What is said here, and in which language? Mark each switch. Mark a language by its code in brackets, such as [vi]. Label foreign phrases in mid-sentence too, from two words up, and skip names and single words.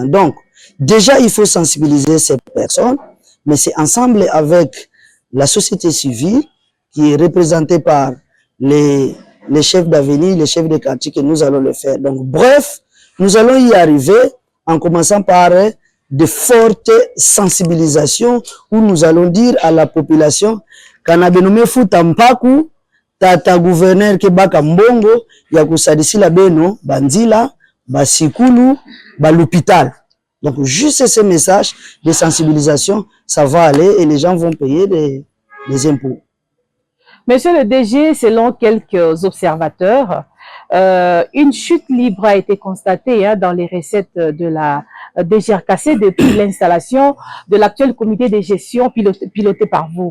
[fr] Donc, déjà, il faut sensibiliser ces personnes, mais c'est ensemble avec la société civile qui est représentée par les chefs d'avenue, les chefs de quartier que nous allons le faire. Donc, bref, nous allons y arriver en commençant par de fortes sensibilisations où nous allons dire à la population [kg] Kanabenome Futampaku, tata gouverneur ke baka mbongo ya kusadisila beno banzila basikulu l'hôpital. [fr] Donc juste ce message de sensibilisation, ça va aller et les gens vont payer des impôts. Monsieur le DG, selon quelques observateurs, une chute libre a été constatée dans les recettes de la DGRKC depuis l'installation de l'actuel comité de gestion piloté par vous.